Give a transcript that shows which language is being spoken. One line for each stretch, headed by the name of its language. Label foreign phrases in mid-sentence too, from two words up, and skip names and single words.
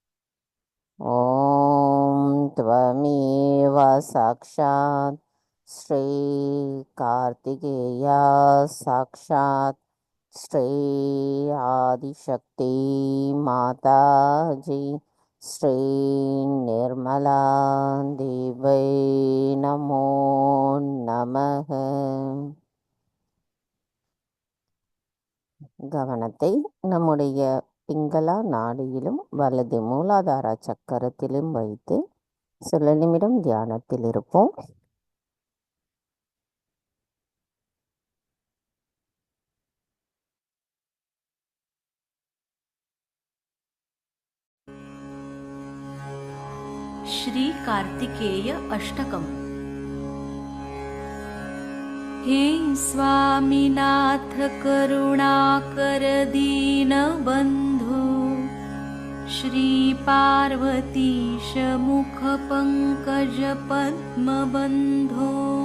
Sanskrit: ओम् त्वमेव साक्षात् श्री कार्तिकेया साक्षात् श्री आदिशक्ति माताजी श्री निर्मला देवै नमो नमः.
Tamil: கவனத்தை நம்முடைய பிங்களா நாடியிலும் வலது மூலாதார சக்கரத்திலும் வைத்து சில நிமிடம் தியானத்தில் இருப்போம்.
Sanskrit: श्री कार्तिकेय अष्टकम्। हे स्वामीनाथ करुणाकर दीनबन्धो श्री पार्वतीश मुख पंकज पद्मबन्धो